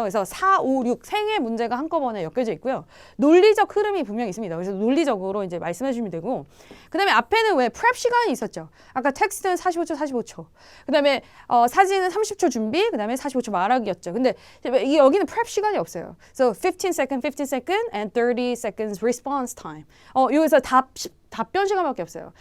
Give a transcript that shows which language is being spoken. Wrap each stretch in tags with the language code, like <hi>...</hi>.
<ko>그래서 4, 5, 6 생의 문제가 한꺼번에 엮여져 있고요. 논리적 흐름이 분명히 있습니다. 그래서 논리적으로 이제 말씀해 주시면 되고, 그 다음에 앞에는 왜 prep 시간이 있었죠. 아까 텍스트는 45초. 그 다음에 사진은 30초 준비, 그 다음에 45초 말하기였죠. 근데 여기는 prep 시간이 없어요.</ko> <en>So 15 second and 30 seconds response time.</en> <ko>여기서 답변 시간밖에 없어요.</ko>